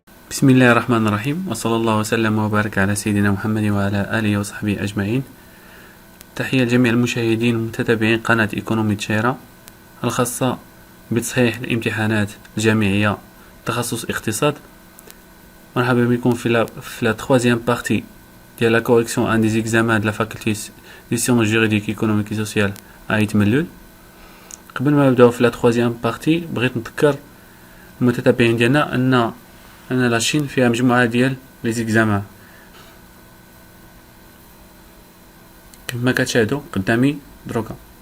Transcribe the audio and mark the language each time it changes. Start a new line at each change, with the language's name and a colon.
Arabic: بسم الله الرحمن الرحيم، وصلى الله وسلم وبارك على سيدنا محمد وعلى آله وصحبه أجمعين. تحية لجميع المشاهدين ومتابعين قناة إيكونومي تشيرا الخاصة بتصحيح الامتحانات الجامعية تخصص اقتصاد. مرحبا بكم في
French: la troisième partie ديال la correction un des examens de la faculté des sciences juridiques, économiques et sociales à يتملل.
Arabic: قبل ما نبداو في
French: la troisième partie
Arabic: بغيت نذكر المتتابعين ديالنا أن لاشين فيها مجموعة ديال لي زيكزامان كما كتشاهدوا قدامي دروكا.